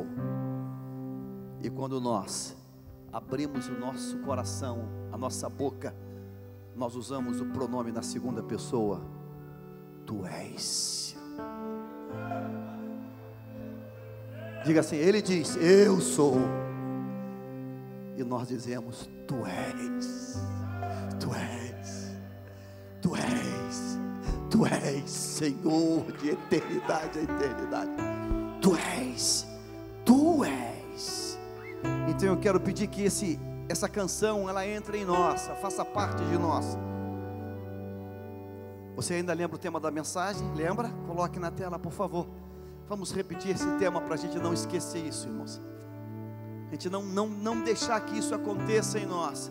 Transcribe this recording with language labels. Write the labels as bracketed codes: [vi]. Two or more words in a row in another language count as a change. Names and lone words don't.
[pt] E quando nós abrimos o nosso coração, a nossa boca, nós usamos o pronome na segunda pessoa. Tu és. Diga assim, ele diz, eu sou. E nós dizemos, tu és. Tu és. Tu és. Tu és, Senhor, de eternidade a eternidade. Tu és. Tu és. Então eu quero pedir que essa canção, ela entre em nós, faça parte de nós. Você ainda lembra o tema da mensagem? Lembra? Coloque na tela, por favor. Vamos repetir esse tema para a gente não esquecer isso, irmãos. A gente não deixar que isso aconteça em nós.